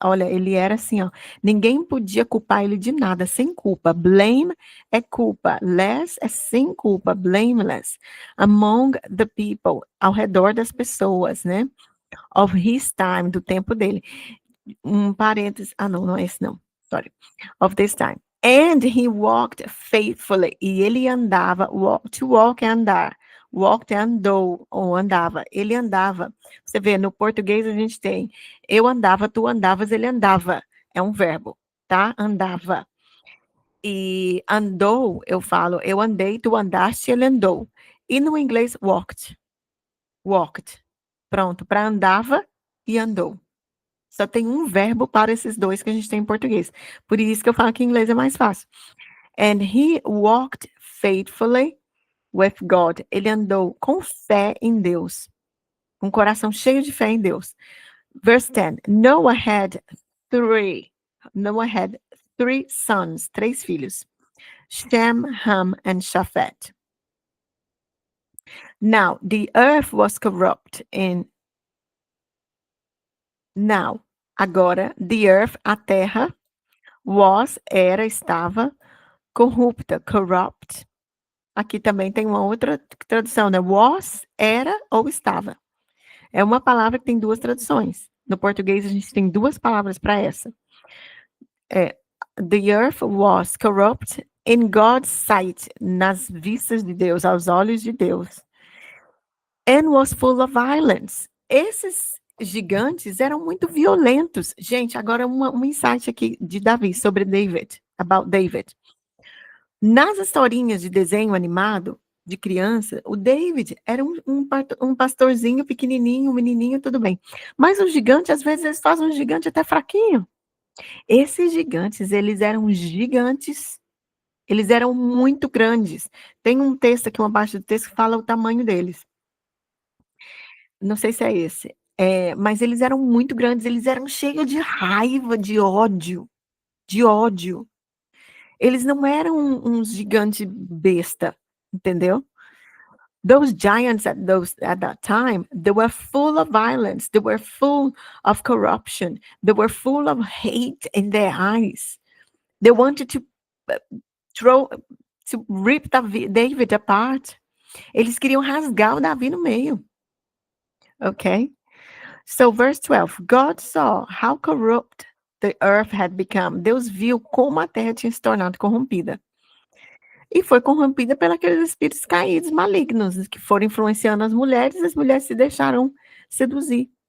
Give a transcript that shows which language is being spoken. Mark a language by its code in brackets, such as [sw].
[pt] Olha, ele era assim, ó, ninguém podia culpar ele de nada, sem culpa. Blame é culpa, less é sem culpa, blameless. [en] Among the people, [pt] ao redor das pessoas, né? [en] Of his time, [pt] do tempo dele. Um parênteses, não, não é esse não, sorry. [en] Of this time. And he walked faithfully. [pt] E ele andava, to walk é andar. Walked é andou, ou andava. Ele andava. Você vê, no português a gente tem eu andava, tu andavas, ele andava. É um verbo, tá? Andava. E andou, eu falo, eu andei, tu andaste, ele andou. E no inglês, walked. Walked. Pronto, para andava e andou. Só tem um verbo para esses dois que a gente tem em português. Por isso que eu falo que em inglês é mais fácil. [en] And he walked faithfully with God. [pt] Ele andou com fé em Deus. Com o coração cheio de fé em Deus. [en] Verse 10. Noah had three. Noah had three sons. [pt] Três filhos. [en] Shem, Ham, and Shaphat. Now, the earth was corrupt in... [pt] Now, agora, [en] the earth, [pt] a terra, was, era, estava, corrupta, corrupt. Aqui também tem uma outra tradução, né? Was, era ou estava. É uma palavra que tem duas traduções. No português, a gente tem duas palavras para essa. [en] The earth was corrupt in God's sight, [pt] nas vistas de Deus, aos olhos de Deus. [en] And was full of violence. [pt] Esses gigantes eram muito violentos. Gente, agora um insight aqui de Davi sobre David, [en] about David. [pt] Nas historinhas de desenho animado, de criança, o David era um pastorzinho pequenininho, um menininho, tudo bem. Mas o gigante, às vezes, eles fazem um gigante até fraquinho. Esses gigantes, eles eram gigantes, eles eram muito grandes. Tem um texto aqui, uma parte do texto que fala o tamanho deles. Não sei se é esse. Mas eles eram muito grandes, eles eram cheios de raiva, de ódio. De ódio. Eles não eram uns gigantes besta, entendeu? [en] Those giants at that time, they were full of violence, they were full of corruption, they were full of hate in their eyes. They wanted to rip David apart. [pt] Eles queriam rasgar o Davi no meio. [en] Okay? So verse 12, God saw how corrupt the earth had become. [pt] Deus viu como a terra tinha se tornado corrompida. E foi corrompida pelos espíritos caídos, malignos, que foram influenciando as mulheres se deixaram seduzir.